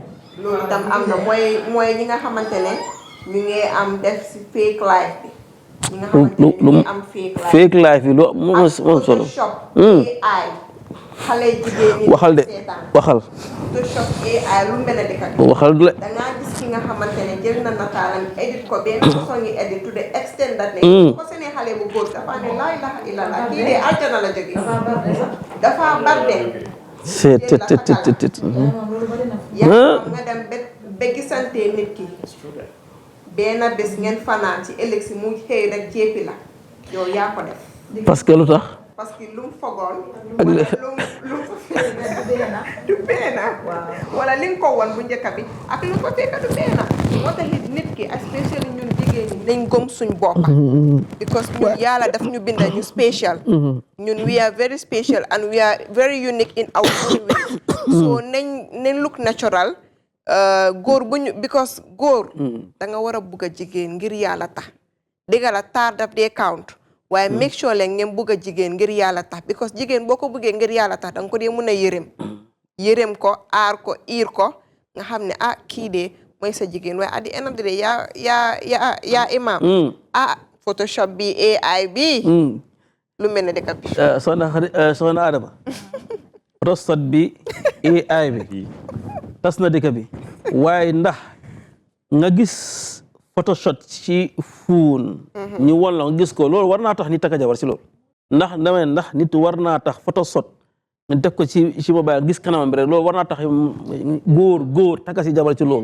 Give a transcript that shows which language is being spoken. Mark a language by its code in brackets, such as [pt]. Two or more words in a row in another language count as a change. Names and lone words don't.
[wo] loolu tam am na mooy ñi nga xamante ne ñu ngi am def si [en] fake life [wo] bi ñi nga xamante ne ñu ngi am [en] fake life [wo] bi lu moom solo AI xale jigéen ñi waxal de waxal Photoshop AI lu mel ne dëkk waxal de dangaa gis ki nga xamante ne jël na nataalam edit ko benn façon ngi [en] edit to the extent that [wo] ne ko seenee xale bu góor dafa ne [ar] laa ilaha illallah [wo] kii de aljana la jóge dafa barde yaa nga dem ba gisante nit ki benn bés ngeen fanaan ci ëllëg si mu xëy rek jéppi la yow yaa ko def [fr] parce que [wo] lu tax [fr] parce que [wo] lu mu fogoon wala lu mu fa fekk du benn wala li nga ko woon bu njëkk bi ak lu mu fa fekk du benn moo tax nit ki especially ñun jigéen ñi nañ gëm suñ boppa because ñun yàlla daf ñu binda ñu special ñun [en] we are very special and we are very unique in our own way [wo] so nañ [en] look natural [wo] góor bu ñu because góor da nga war a bugg a jigéen ngir yàlla tax dégga la taar daf dee count waaye [en] make sure [wo] leen ngeen bugg a jigéen ngir yàlla tax because jigéen boo ko buggee ngir yàlla tax da nga ko dee mun a yërëm ko aar ko iir ko nga xam ne kii de mooy sa jigéen waaye [en] at the end of the day [wo] yaa imam Photoshop bi AI bi lu mel ne dëkk bi soxna Adama Photoshop bi AI bi tas na dëkk bi waaye ndax nga gis Photoshop ci fuun ñu won la nga gis ko loolu war naa tax nit takka jabar ci loolu ndax nit war naa tax Photoshop nga def ko ci mobile gis kanamam bi rek loolu war naa tax góor takka si jabar ci loolu